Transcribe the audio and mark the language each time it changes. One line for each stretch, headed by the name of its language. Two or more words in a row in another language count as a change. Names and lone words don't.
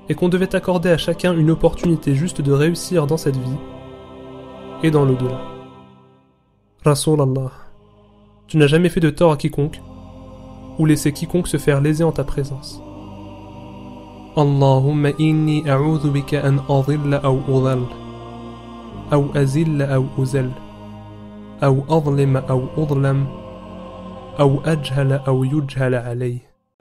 French: et qu'on devait accorder à chacun une opportunité juste de réussir dans cette vie et dans l'au-delà. Rasulallah, tu n'as jamais fait de tort à quiconque ou laissé quiconque se faire léser en ta présence.
Arabic: اللهم إني أعوذ بك أن أضل أو أضل أو أزل أو أزل أو أظلم أو أظلم أو أجهل أو يجهل علي.